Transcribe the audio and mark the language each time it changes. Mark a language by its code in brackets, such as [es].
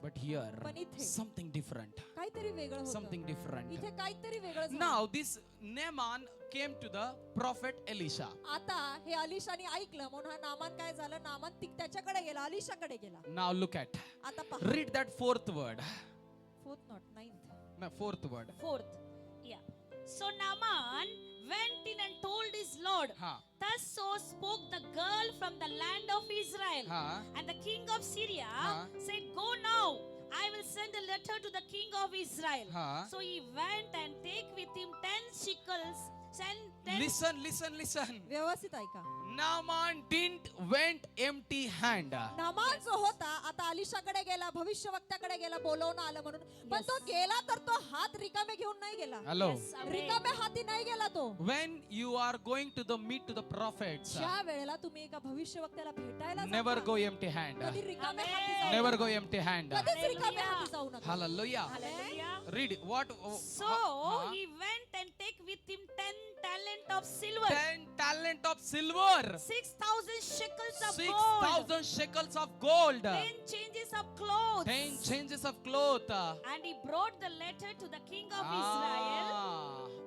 [en] But here, [mr] पण इथे [en] something different. [mr] काहीतरी वेगळं [en] Something [mr] होतं. [en] different. [mr] इथे काहीतरी वेगळं झालं. [en] Now this Naaman came to the prophet Elisha. [mr] आता हे अलिशाने ऐकलं म्हणून हा नामान काय झालं, नामान त्याच्याकडे गेला, अलिशाकडे गेला. [en] Now look at. [mr] आता पहा. [en] Read that fourth word. Fourth not ninth. No, fourth word. Fourth. Yeah. So Naaman went in and told his Lord, Ha. thus so spoke the girl from the land of Israel. Ha. And the king of Syria Ha. said, go now, I will send a letter to the king of Israel. Ha. So he went and take with him 10 shekels. Listen. [mr] व्यवस्थित ऐका. [en] Naaman didn't went empty hand. [mr] Naaman जो होता आता अलिशाकडे गेला, भविष्यवक्त्याकडे गेला, बोलवून आलं म्हणून, पण तो गेला तर तो हात रिकामे घेऊन नाही गेला. [en] Hello. Yes, amen. [mr] रिकामे हाती नाही गेला तो. [en] When you are going to the meet to the prophets, [mr] ज्या वेळेला तुम्ही एका भविष्यवक्त्याला भेटायला [en] never [mr] जाता, [en] go empty hand. [mr] कधी रिकामे [en] Amen. [mr] हाती जाऊ [en] Never [mr] नका. [en] go empty hand. [mr] कधीच रिकामे हाती जाऊ नका. [en] Hallelujah. Hallelujah. Read what. So Huh? he went and take with him 10 talent of silver, 10 talent of silver, 6,000 shekels of gold, 6,000 shekels of gold, 10 changes of clothes. 10 changes of cloth. And he brought the letter to the king of Israel.